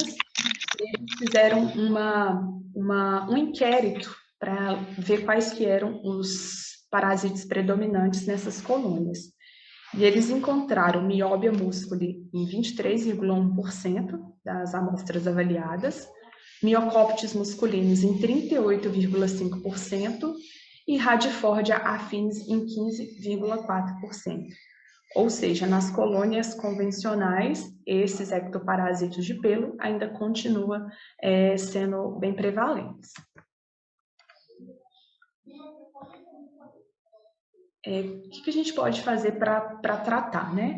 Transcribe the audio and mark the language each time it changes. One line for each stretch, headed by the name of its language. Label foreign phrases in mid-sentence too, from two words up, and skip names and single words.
Portuguese: Eles fizeram um inquérito para ver quais que eram os parasitas predominantes nessas colônias. E eles encontraram Myobia musculi em 23,1% das amostras avaliadas, Myocoptes musculinus em 38,5% e Radifordia affinis em 15,4%. Ou seja, nas colônias convencionais, esses ectoparasitos de pelo ainda continuam sendo bem prevalentes. O que a gente pode fazer para tratar, né?